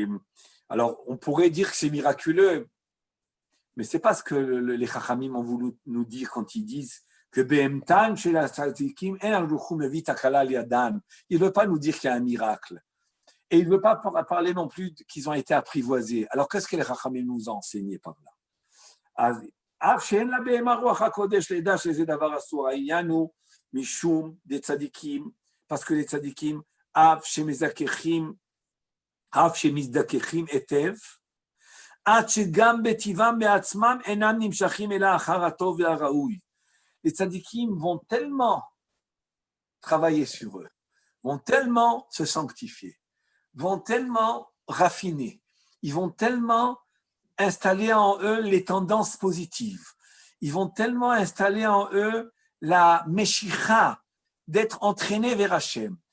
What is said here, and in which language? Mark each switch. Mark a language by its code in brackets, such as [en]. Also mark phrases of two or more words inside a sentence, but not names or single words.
[fr] Alors, on pourrait dire que c'est miraculeux, mais ce n'est pas ce que les Chachamim ont voulu nous dire quand ils disent que Behemtan chez la Tzadikim, il ne veut pas nous dire qu'il y a un miracle. Et il ne veut pas parler non plus qu'ils ont été apprivoisés. Alors, qu'est-ce que les Chachamim nous ont enseigné par là? [he] אף שאין לה בהמה רוח הקודש לידע שזה דבר אסור. העניין הוא משום דצדיקים, [fr] parce que les [he] צדיקים, אף שמזדככים היטב, עד שגם בטבעם בעצמם אינם נמשכים אלא אחר הטוב והראוי. [fr] Les tzadikim vont tellement travailler sur eux, vont tellement se sanctifier, vont tellement raffiner, ils vont tellement installer en eux les tendances positives, ils vont tellement installer en eux la meshicha, d'être entraînés vers Hachem.